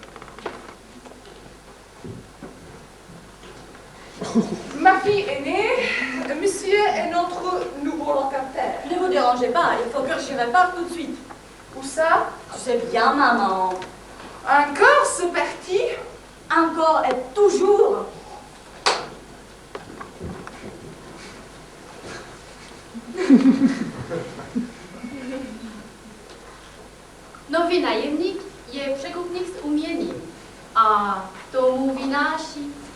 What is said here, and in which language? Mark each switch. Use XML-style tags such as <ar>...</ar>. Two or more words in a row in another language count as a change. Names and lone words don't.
<fr>Ma fille aînée, monsieur est notre nouveau locataire. Ne vous dérangez pas, il faut que je reparte tout de suite. Où ça? Tu sais bien, maman. Encore ce parti? Encore et toujours.</fr> <cs>Nový najemník je překupník z umění a tomu vynáší.</cs>